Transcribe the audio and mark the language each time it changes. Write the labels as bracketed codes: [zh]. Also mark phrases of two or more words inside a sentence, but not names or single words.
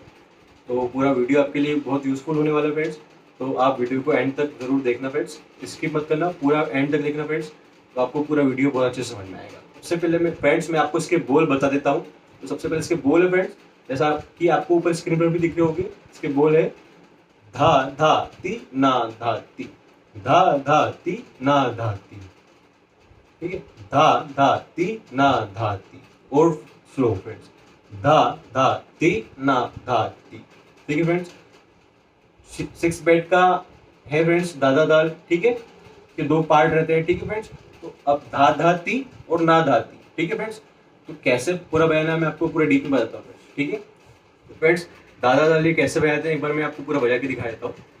[hi] तो पूरा वीडियो आपके लिए बहुत यूज़फुल होने वाला है फ्रेंड्स। तो आप वीडियो को एंड तक ज़रूर देखना फ्रेंड्स, स्किप मत करना, पूरा एंड तक देखना फ्रेंड्स। तो आपको पूरा वीडियो बहुत अच्छे से समझ में आएगा। सबसे पहले मैं आपको इसके बोल बता देता हूँ। तो सबसे पहले इसके बोल है फ्रेंड्स, जैसा कि आपको ऊपर स्क्रीन पर भी दिख रहे होंगे। इसके बोल है धा धा ती ना धाती, धा धा ती ना धाती। ठीक है, धा धा ती ना धाती। और स्लो फ्रेंड्स, धा धा ती ना धाती। ठीक है फ्रेंड्स, 6 बेट का है फ्रेंड्स दादा दाल। ठीक है, कि 2 पार्ट रहते हैं। ठीक है फ्रेंड्स, तो अब धा धा ती और ना धाती। ठीक है फ्रेंड्स, तो कैसे पूरा बयाना मैं आपको पूरा डीप में बताता हूँ फ्रेंड्स। ठीक है, तो फ्रेंड्स दादा दाल ये कैसे बजाते हैं एक बार मैं आपको पूरा बजा के दिखा देता हूँ।